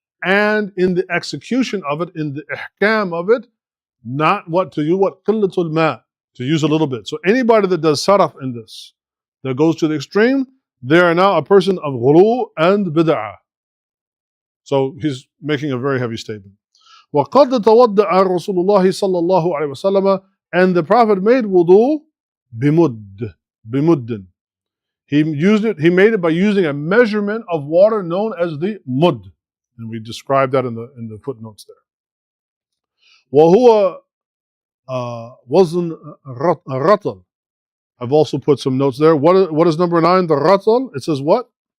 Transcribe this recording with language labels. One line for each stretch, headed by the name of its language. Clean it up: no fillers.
English: And in the execution of it, in the ihkam of it, not what to use, what qillatul ma, to use a little bit. So anybody that does saraf in this, that goes to the extreme, they are now a person of ghulu and bid'ah. So he's making a very heavy statement.
Arabic: وَقَدْ تَوَضَّأَ رَسُولُ اللَّهِ صَلَّى اللَّهُ عَلَيْهِ وَسَلَّمَ,
English: and the Prophet made wudu bimuddin. He made it by using a measurement of water known as the mud. And we described that in the footnotes there.
Arabic: وَهُوَ وَزْنُ الرَّطَلِ.
English: I've also put some notes there. What is number 9? The ratal. It says what?